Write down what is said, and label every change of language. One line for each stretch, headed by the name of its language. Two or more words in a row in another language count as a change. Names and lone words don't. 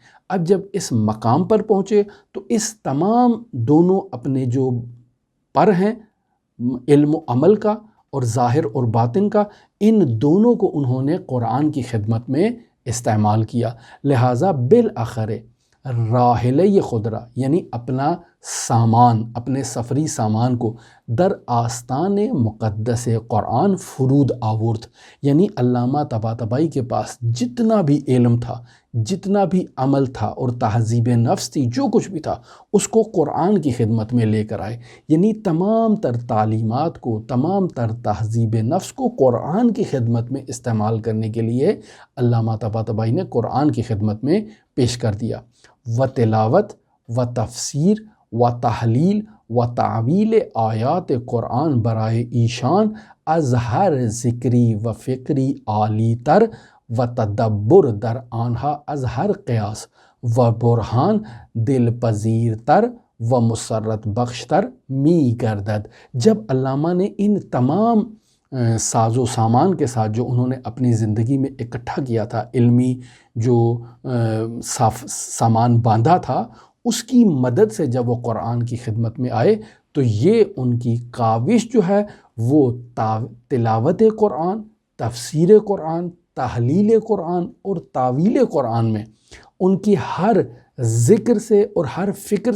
Urdu: اب جب اس مقام پر پہنچے تو اس تمام دونوں اپنے جو پر ہیں علم و عمل کا اور ظاہر اور باطن کا، ان دونوں کو انہوں نے قرآن کی خدمت میں استعمال کیا۔ لہٰذا بالآخر راحلہ خضرہ یعنی اپنا سامان، اپنے سفری سامان کو
Persian: در آستان مقدس قرآن فرود آورد،
Urdu: یعنی علامہ طباطبائی کے پاس جتنا بھی علم تھا، جتنا بھی عمل تھا اور تہذیب نفس تھی، جو کچھ بھی تھا اس کو قرآن کی خدمت میں لے کر آئے، یعنی تمام تر تعلیمات کو، تمام تر تہذیب نفس کو قرآن کی خدمت میں استعمال کرنے کے لیے علامہ طباطبائی نے قرآن کی خدمت میں پیش کر دیا۔
Persian: و تلاوت و تفسیر و تحلیل و تعویل آیات قرآن برائے ایشان از ہر ذکری و فکری عالی تر و تدبر در آنہا از ہر قیاس و برہان دل پذیر تر و مسرت بخش تر می گردد۔
Urdu: جب علامہ نے ان تمام ساز و سامان کے ساتھ جو انہوں نے اپنی زندگی میں اکٹھا کیا تھا، علمی جو سامان باندھا تھا، اس کی مدد سے جب وہ قرآن کی خدمت میں آئے تو یہ ان کی کاوش جو ہے وہ تلاوت قرآن، تفسیر قرآن، تحلیل قرآن اور تعویل قرآن میں ان کی ہر ذکر سے اور ہر فکر